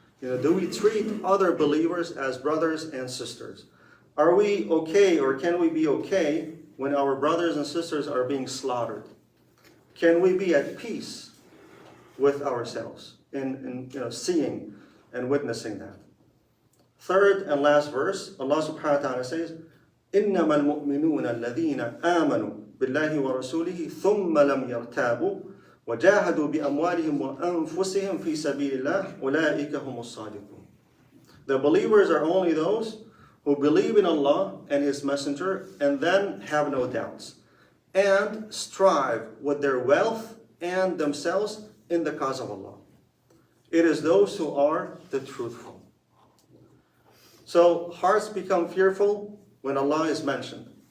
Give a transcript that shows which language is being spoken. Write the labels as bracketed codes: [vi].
[en] Do we treat other believers as brothers and sisters? Are we okay, or can we be okay when our brothers and sisters are being slaughtered? Can we be at peace with ourselves in seeing and witnessing that? Third and last verse, Allah subhanahu wa ta'ala says, [ar] إِنَّمَا الْمُؤْمِنُونَ الَّذِينَ آمَنُوا بِاللَّهِ وَرَسُولِهِ ثُمَّ لَمْ يَرْتَابُوا وَجَاهَدُوا بِأَمْوَالِهِمْ وَأَنفُسِهِمْ فِي سَبِيلِ اللَّهِ أُولَٰئِكَ هُمُ الصَّادِقُونَ. [en] The believers are only those who believe in Allah and His Messenger, and then have no doubts, and strive with their wealth and themselves in the cause of Allah. It is those who are the truthful. So hearts become fearful when Allah is mentioned.